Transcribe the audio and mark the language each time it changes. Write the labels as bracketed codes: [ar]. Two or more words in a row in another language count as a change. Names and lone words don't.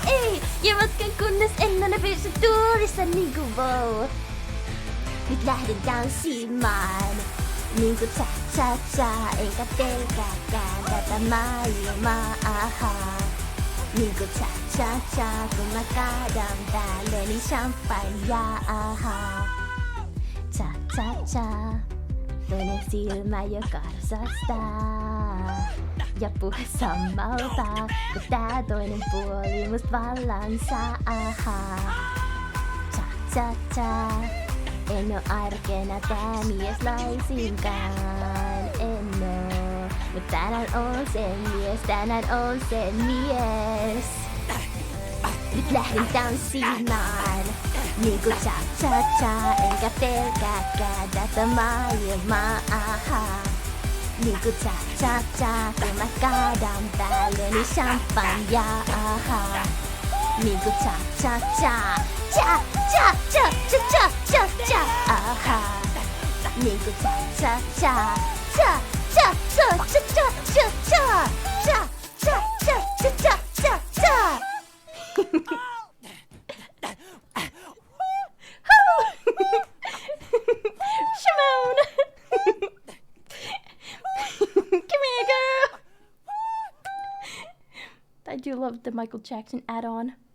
[fi] Ei, ja matkan kunnes en enää pysy tuolissa niinku wow. Nyt lähden tanssimaan niinku cha cha cha. Eikä pelkääkään tätä maailmaa, aha. Niinku cha cha cha, kun mä kaadan päälleni champagnea, aha. Cha cha cha, toinen silmä jo karsastaa. Ja puhe sammaltaa, kun tää toinen puoli must vallan saa, aha. Cha cha cha, en oo arkena tää mies laisinkaan, en oo. Mut tänään on sen mies, tänään on sen mies. Nyt lähdin tanssimaan niinku cha cha cha. Enkä pelkääkään tätä maailmaa, aha. Niinku cha cha cha, kun mä kaadan päälleni champagnea, aha. Niinku cha cha cha. Cha cha cha cha cha cha cha, aha. Niinku cha cha cha. Cha cha cha cha cha cha cha. Cha cha cha cha cha cha cha. [en] Shimon! Come here, girl! I do love the Michael Jackson add-on.